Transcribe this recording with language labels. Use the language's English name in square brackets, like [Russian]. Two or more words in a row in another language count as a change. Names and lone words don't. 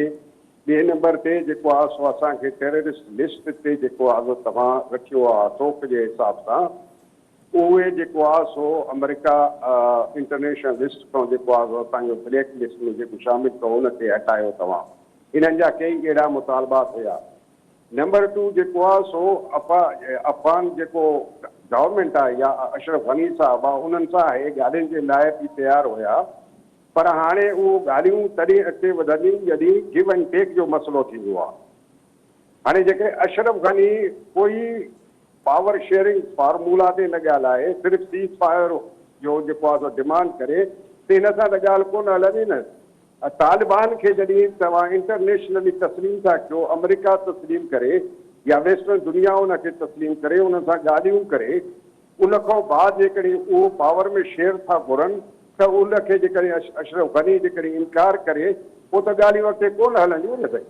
[Sindhi] ॿिए नंबर ते जेको आहे सो असांखे [English] terrorist list [Sindhi] ते जेको आहे तव्हां रखियो आहे तोप जे हिसाब सां, उहे जेको आहे सो अमेरिका [English] international list [Sindhi] खां जेको आहे सो असांजो [English] black list [Sindhi] में जेको शामिलु कयो उन ते हटायो तव्हां। इन्हनि जा कई अहिड़ा मुतालबात हुया। नंबर 2 जेको आहे सो अफ़गान जेको गवर्नमेंट आहे या अशरफ गनी साहब आहे उन्हनि सां हे ॻाल्हियुनि जे लाइ बि तयारु हुया, पर हाणे उहो ॻाल्हियूं तॾहिं अॻिते वधंदियूं जॾहिं [English] give and take [Sindhi] जो मसइलो थींदो आहे। हाणे जेके अशरफ गनी कोई [English] power sharing formula [Sindhi] ते न ॻाल्हाए, सिर्फ़ु [English] cease fire [Sindhi] जो जेको आहे सो डिमांड करे, त हिन सां त ॻाल्हि कोन हलंदी न। तालिबान खे जॾहिं तव्हां इंटरनेशनली तस्लीम था कयो, अमेरिका तस्लीम करे या वेस्टर्न दुनिया उनखे तस्लीम करे, उन सां ॻाल्हियूं करे, उन खां बाद जेकॾहिं उहो पावर में शेयर था घुरनि त उनखे जेकॾहिं अशरफ गनी जेकॾहिं इनकार करे पोइ त ॻाल्हियूं अॻिते कोन हलंदियूं न साईं।